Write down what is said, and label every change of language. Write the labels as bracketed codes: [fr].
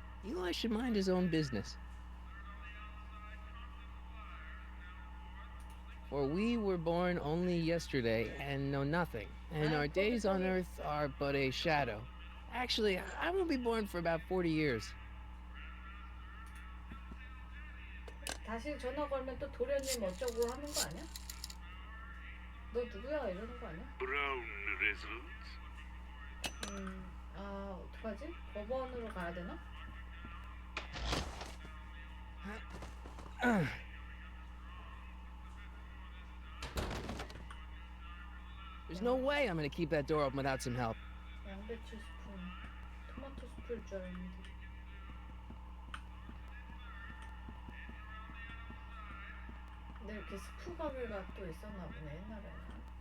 [en] Eli should mind his own business. For we were born only yesterday and know nothing, and our days on earth are but a shadow. Actually, I won't be born for about 40 years. [ko] 다시 전화 걸면 또 도련님 어쩌고 하는 거 아니야? 너 누구야? 이러는 거 아니야? [en] Brown residents. [ko] 어떡하지? 법원으로 가야 되나? [en] There's no way I'm gonna keep that door open without some help. [ko] 양배추 스푼, 토마토 스프일 줄 알았는데. 근데 이렇게 스프 가게가 또 있었나 보네, 옛날에는.